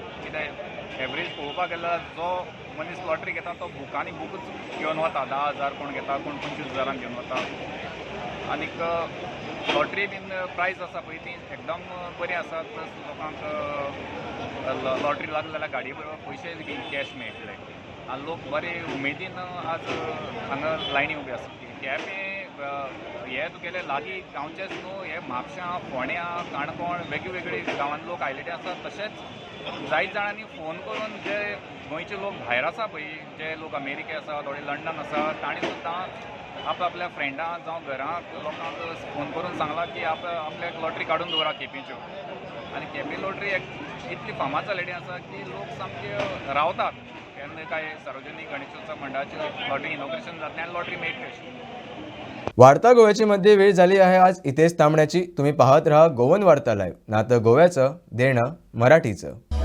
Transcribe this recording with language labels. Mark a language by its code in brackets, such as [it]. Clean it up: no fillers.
[gom] कित्याक एवरेज पळोवपाक गेल्यार जो मनीस लॉटरी घेता तो बुकांनी बुकूच घेवन वता. 10,000 कोण घेता, कोण 25,000 घेवन वता. आनीक लॉटरी बीन प्रायस आसा पळय ती एकदम बरी आसा. प्लस लोकांक लॉटरी लागली जाल्यार गाडये बरोबर पयशे बीन कॅश मेळटले. आनी लोक बरे उमेदीन आज हांगा लायनी उबे आसा. केपें हे तुगेले लागीं गांवचेच न्हू हे म्हापशां फोंड्या काणकोण वेगवेगळे गांवांत लोक आयिल्ले आसात. तशेंच जायत जाणांनी फोन करून जे गोंयचे लोक भायर आसा पळय, जे लोक अमेरिके आसा, थोडे लंडन आसा, तांणी सुद्दां आपल्या फ्रेंडां जावं घरांत लोकांक फोन करून सांगलां की आपल्याक लॉटरी काडून दवरा केपेच्यो. आनी केपी लॉटरी इतली फामाद जालेली आसा की लोक सामके रावतात केन्ना काय सार्वजनीक गणेशोत्सव मंडळाची लॉटरी इनॉग्रेशन जातलें आनी लॉटरी मेळटली अशी. [mr] वार्ता गोव्याची मध्ये वेळ झाली आहे आज इथेच थांबण्याची. तुम्ही पाहत राहा गोवन वार्ता लाईव्ह, नातं गोव्याचं देणं मराठीचं.